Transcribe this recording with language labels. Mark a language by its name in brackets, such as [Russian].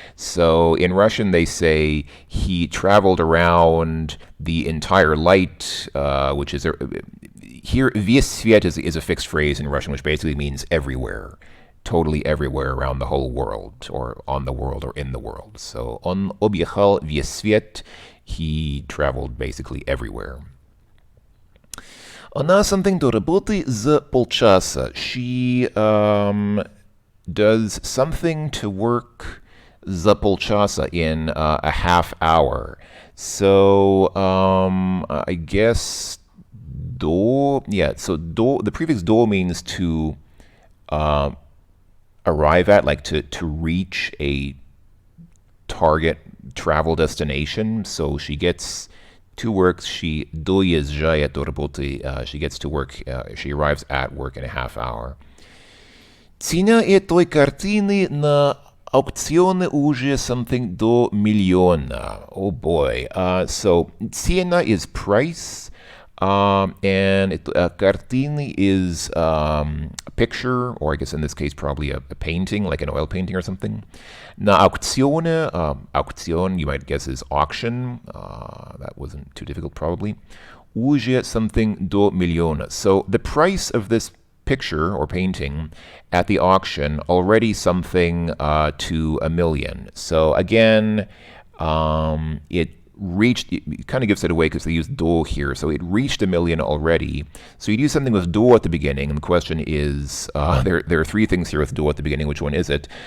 [English] So in Russian they say he traveled around the entire light, which is here, [Russian] весь свет [English] is a fixed phrase in Russian, which basically means everywhere, totally everywhere around the whole world, or on the world, or in the world. So [Russian] он объехал весь свет, [English] he traveled basically everywhere. [Russian] Она [English] something [Russian] до работы за полчаса. [English] She does something to work [Russian] за полчаса [English] in a half hour. So I guess the prefix do means to arrive at, like to reach a target travel destination. So she gets to work, she [Russian] доезжает до работы, [English] she gets to work, she arrives at work in a half hour. [Russian] Цена этой картины на аукционе уже [English] something [Russian] до миллиона. [English] Oh boy. So цена is price. And картины is a picture, or I guess in this case probably a painting, like an oil painting or something. Na auktione, auktion, you might guess is auction. That wasn't too difficult probably. [Russian] Уже [English] something [Russian] до миллиона. [English] So the price of this picture or painting at the auction already something to $1 million. So again, it kind of gives it away because they use do here. So it reached $1 million already. So you do something with do at the beginning, and the question is, there are three things here with do at the beginning. Which one is it?